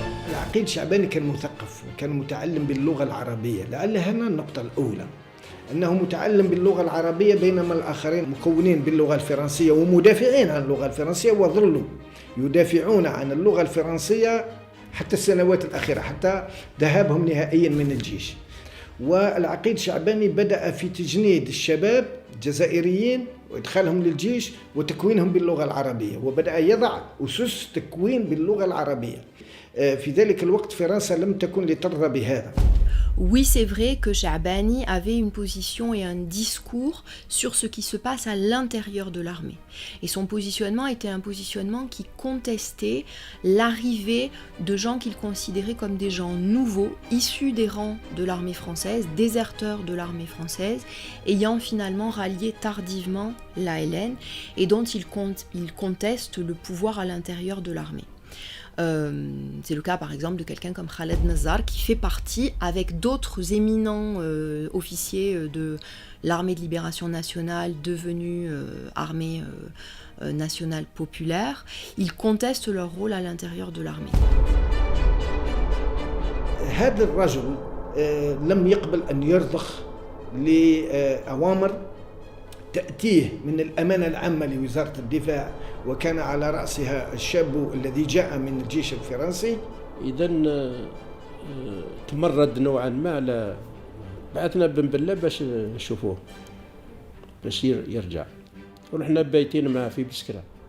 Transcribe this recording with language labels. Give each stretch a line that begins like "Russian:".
Arabic: العقيد شعباني كان مثقف وكان متعلم باللغة العربية، لعل هنا النقطة الأولى، أنه متعلم باللغة العربية بينما الآخرين مكونين باللغة الفرنسية ومدافعين عن اللغة الفرنسية، وظلوا يدافعون عن اللغة الفرنسية حتى السنوات الأخيرة، حتى ذهابهم نهائيا من الجيش. والعقيد شعباني بدأ في تجنيد الشباب الجزائريين وإدخالهم للجيش وتكوينهم باللغة العربية، وبدأ يضع أسس تكوين باللغة العربية. في ذلك الوقت فرنسا لم تكن لترضى بهذا.
French: Oui, c'est vrai que Cha'bani avait une position et un discours sur ce qui se passe à l'intérieur de l'armée. Et son positionnement était un positionnement qui contestait l'arrivée de gens qu'il considérait comme des gens nouveaux, issus des rangs de l'armée française, déserteurs de l'armée française, ayant finalement rallié tardivement l'ALN et dont il conteste le pouvoir à l'intérieur de l'armée. C'est le cas par exemple de quelqu'un comme Khaled Nazar qui fait partie avec d'autres éminents officiers de l'armée de libération nationale devenue armée nationale populaire. Ils contestent leur rôle à l'intérieur de l'armée.
Arabic: هذا الرجل لم يقبل أن يرضخ لأوامر تأتيه من الأمانة العامة لوزارة الدفاع، وكان على رأسها الشاب الذي جاء من الجيش الفرنسي. إذن تمرد نوعا ما على بعثنا بن بلة باش نشوفوه باش يرجع، ورحنا بايتين معاه في بسكرة.